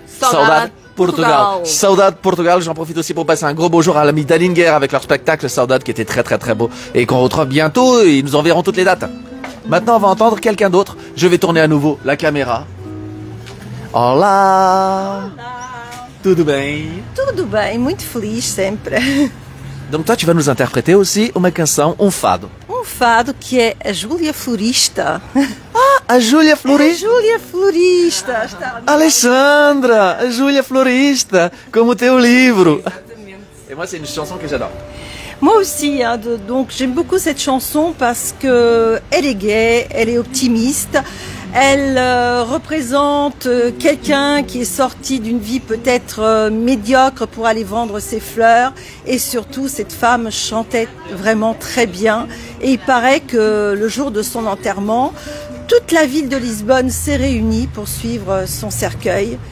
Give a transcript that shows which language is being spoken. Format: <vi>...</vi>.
<pt>Saudade Portugal. Saudade Portugal.</pt> <fr>J'en profite aussi pour passer un gros bonjour à l'ami Dalinger avec leur spectacle Saudade qui était très très très beau et qu'on retrouve bientôt. Ils nous enverront toutes les dates. Maintenant, on va entendre quelqu'un d'autre. Je vais tourner à nouveau la caméra.</fr> <pt>Olá! Tudo bem? Tudo bem, muito feliz sempre.</pt> <fr>Donc toi, tu vas nous interpréter aussi</fr> <pt>uma canção, fado. Fado que é a Júlia Florista. Ah, a Júlia Florista. Júlia Florista. Está... Alexandra, a Júlia Florista, como o teu livro.</pt> <fr>Et moi, c'est une chanson que j'adore. Moi aussi, hein, donc j'aime beaucoup cette chanson parce que elle est gaie, elle est optimiste, elle représente quelqu'un qui est sorti d'une vie peut-être médiocre pour aller vendre ses fleurs et surtout cette femme chantait vraiment très bien et il paraît que le jour de son enterrement, toute la ville de Lisbonne s'est réunie pour suivre son cercueil.</fr>